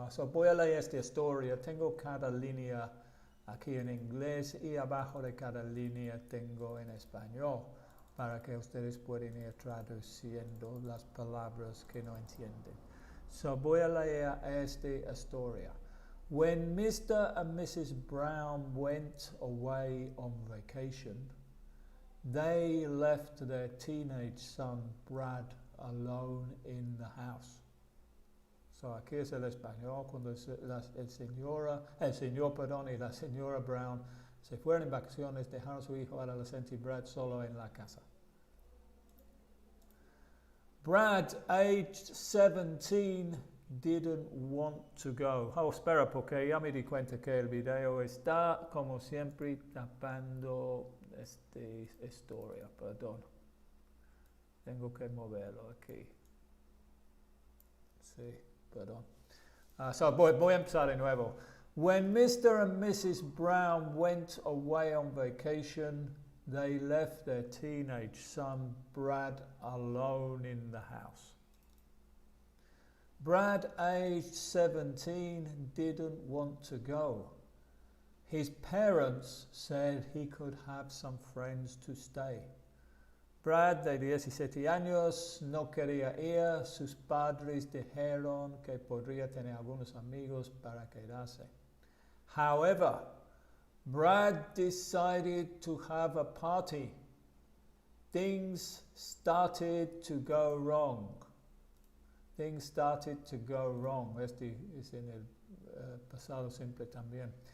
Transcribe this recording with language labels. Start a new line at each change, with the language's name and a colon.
Spanish: Voy a leer esta historia. Tengo cada línea aquí en inglés y abajo de cada línea tengo en español para que ustedes puedan ir traduciendo las palabras que no entienden. Voy a leer esta historia.
English: When Mr. and Mrs. Brown went away on vacation, they left their teenage son Brad alone in the house.
Spanish: Aquí es el español. Cuando el señor y la señora Brown se fueron en vacaciones, dejaron a su hijo adolescente Brad solo en la casa.
English: Brad, aged 17, didn't want to go.
Spanish: Espera, porque ya me di cuenta que el video está, como siempre, tapando esta historia. Perdón. Tengo que moverlo aquí. Sí. Perdón. Voy a empezar de nuevo.
English: When Mr. and Mrs. Brown went away on vacation, they left their teenage son, Brad, alone in the house. Brad, aged 17, didn't want to go. His parents said he could have some friends to stay.
Spanish: Brad, de 17 años, no quería ir. Sus padres dijeron que podría tener algunos amigos para quedarse.
English: However, Brad decided to have a party. Things started to go wrong. Things started to go wrong.
Spanish: Este es en el pasado simple también.